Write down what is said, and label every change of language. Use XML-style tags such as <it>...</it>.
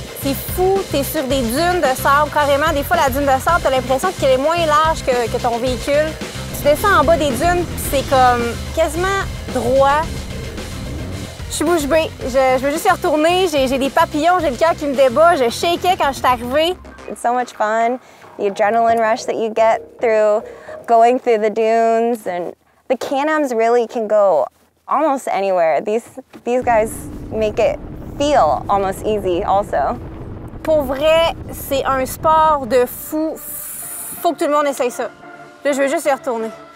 <fr>C'est fou, t'es sur des dunes de sable carrément. Des fois, la dune de sable, t'as l'impression qu'elle est moins large que ton véhicule. Tu descends en bas des dunes, puis c'est comme quasiment droit. Je suis bouche bée. Je veux juste y retourner. J'ai des papillons, j'ai le cœur qui me débat. Je shakeais quand je suis arrivée.</fr> <en>It's so much fun, the adrenaline rush that you get through going through the dunes, and the Can-Ams really can go almost anywhere. These guys make it feel almost easy also.</en> <fr>Pour vrai, c'est un sport de fou. Faut que tout le monde essaye ça. Là, je veux juste y retourner.</fr>